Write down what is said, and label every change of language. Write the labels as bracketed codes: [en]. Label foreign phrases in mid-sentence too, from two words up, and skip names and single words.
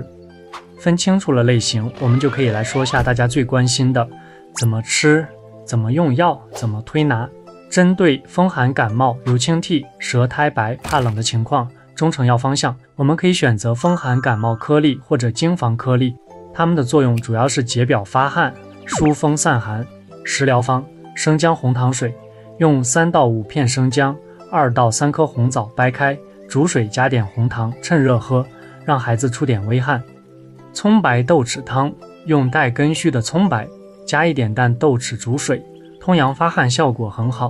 [zh] 分清楚了類型，我們就可以來說下大家最關心的：怎麼吃、怎麼用藥、怎麼推拿。針對风寒感冒、流清涕、舌苔白、怕冷的情況，中成藥方向，我們可以選擇风寒感冒顆粒或者經防顆粒，它們的作用主要是解表发汗、疏風散寒。食療方：生姜紅糖水，用3到5片生姜，2到3顆紅棗掰開，煮水加點紅糖，趁熱喝，讓孩子出點微汗。蔥白豆豉湯，用帶根鬚的蔥白，加一點淡豆豉煮水，通陽发汗效果很好。